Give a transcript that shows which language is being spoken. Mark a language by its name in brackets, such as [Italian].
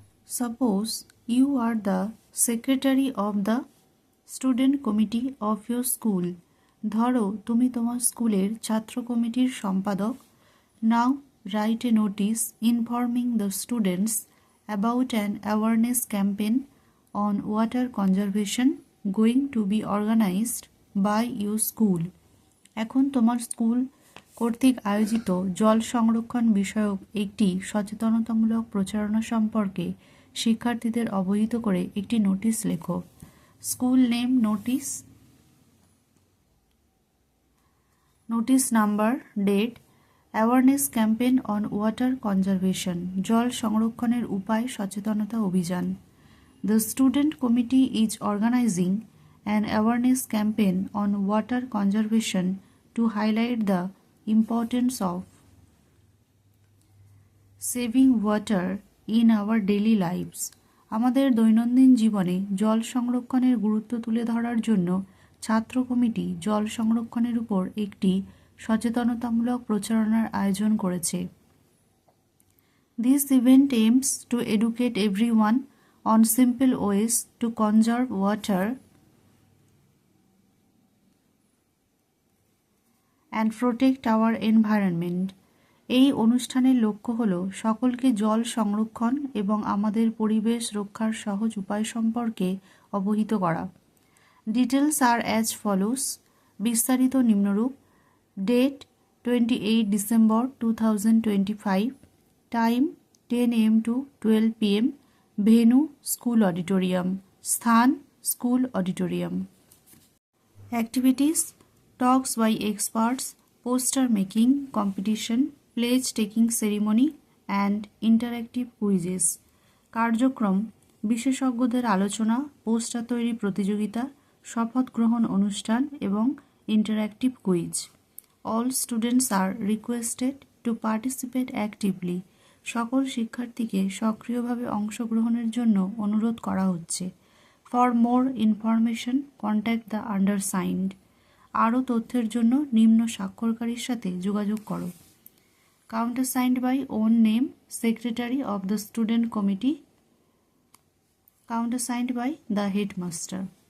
[English] Suppose you are the secretary of the student committee of your school. [Bangla] ধরো তুমি তোমার স্কুলের ছাত্র কমিটির সম্পাদক। [English] Now write a notice informing the students about an awareness campaign on water conservation going to be organized by your school. [Bangla] এখন তোমার school কর্তৃক আয়োজিত জল সংরক্ষণ বিষয়ক একটি সচেতনতামূলক প্রচারণা সম্পর্কে শিক্ষার্থীদের অবহিত করে একটি নোটিশ লেখো। [English] school name notice, notice number, date, awareness campaign on water conservation, [Bangla] জল সংরক্ষণের উপায় সচেতনতা অভিযান। [English] The student committee is organizing an awareness campaign on water conservation to highlight the importance of saving water in our daily lifes. [Bangla] আমাদের দৈনন্দিন জীবনে জল সংরক্ষণের গুরুত্ব তুলে ধরার জন্য ছাত্র কমিটি জল সংরক্ষণের উপর একটি সচেতনতামূলক প্রচারণার আয়োজন করেছে। [English] This event aims to educate everyone on simple ways to conserve water and protect our environment. [Bangla] এই অনুষ্ঠানের লক্ষ্য হল সকলকে জল সংরক্ষণ এবং আমাদের পরিবেশ রক্ষার সহজ উপায় সম্পর্কে অবহিত করা। [English] details are as follows, [Bangla] বিস্তারিত নিম্নরূপ। [English] date 28 December 2025, time 10 AM to 12 PM, venue school auditorium, [Bangla] স্থান school auditorium. [English] Activities, talks by experts, poster making competition, pledge taking ceremony and interactive quizzes. [Bangla] কার্যক্রম, বিশেষজ্ঞদের আলোচনা, পোস্টার তৈরি প্রতিযোগিতা, শপথ গ্রহণ অনুষ্ঠান এবং interactive quiz. [English] All students are requested to participate actively. [Bangla] সকল শিক্ষার্থীকে সক্রিয়ভাবে অংশগ্রহণের জন্য অনুরোধ করা হচ্ছে। [English] For more information contact the undersigned. [Bangla] আরও তথ্যের জন্য নিম্ন স্বাক্ষরকারীর সাথে যোগাযোগ করো। [English] Countersigned by own name, Secretary of the Student Committee. Countersigned by the Headmaster.